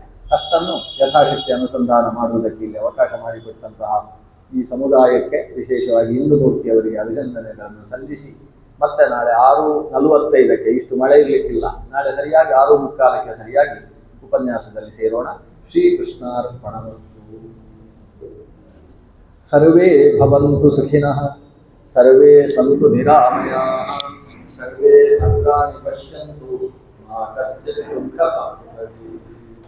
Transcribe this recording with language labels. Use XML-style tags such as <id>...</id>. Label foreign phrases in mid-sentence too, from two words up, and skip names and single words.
<kn>ಅಷ್ಟನ್ನು ಯಥಾಶಕ್ತಿ ಅನುಸಂಧಾನ ಮಾಡುವುದಕ್ಕೆ ಇಲ್ಲಿ ಅವಕಾಶ ಮಾಡಿಕೊಟ್ಟಂತಹ ಈ ಸಮುದಾಯಕ್ಕೆ ವಿಶೇಷವಾಗಿ ಹಿಂದೂಮೂರ್ತಿಯವರಿಗೆ ಅಭಿನಂದನೆಗಳನ್ನು ಸಲ್ಲಿಸಿ, ಮತ್ತೆ ನಾಳೆ 6:45 ಇಷ್ಟು ಮಳೆ ಇರಲಿಕ್ಕಿಲ್ಲ, ನಾಳೆ ಸರಿಯಾಗಿ 6:45 ಸರಿಯಾಗಿ ಉಪನ್ಯಾಸದಲ್ಲಿ ಸೇರೋಣ.</kn> <sa>ಶ್ರೀಕೃಷ್ಣಾರ್ಪಣಮಸ್ತು. ಸರ್ವೇ ಭವಂತು ಸುಖಿನಃ, ಸರ್ವೇ ಸಂತು ನಿರಾಮಯಾಃ, ಸರ್ವೇ ಭದ್ರಾಣಿ ಪಶ್ಯಂತು ಮಾ ಕಶ್ಚಿತ್ ದುಃಖ</sa>